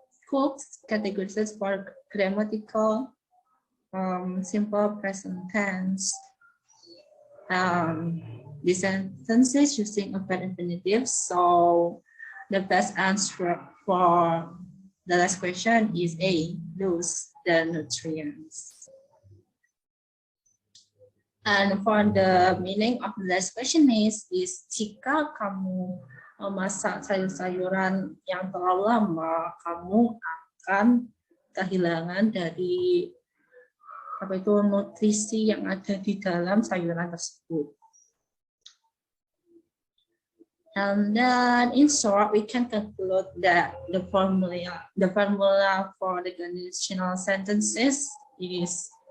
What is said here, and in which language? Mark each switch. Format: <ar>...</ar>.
<en>Cooked categorized for grammatical simple present tense. The sentences using a verb infinitive. So the best answer for the last question is A, lose the nutrients. And for the meaning of the last question is</en> <id>jika kamu memasak sayur-sayuran yang terlalu lama, kamu akan kehilangan dari nutrisi yang ada di dalam sayuran tersebut.</id> <en>And then in short, we can conclude that the formula for the conditional sentences is</en>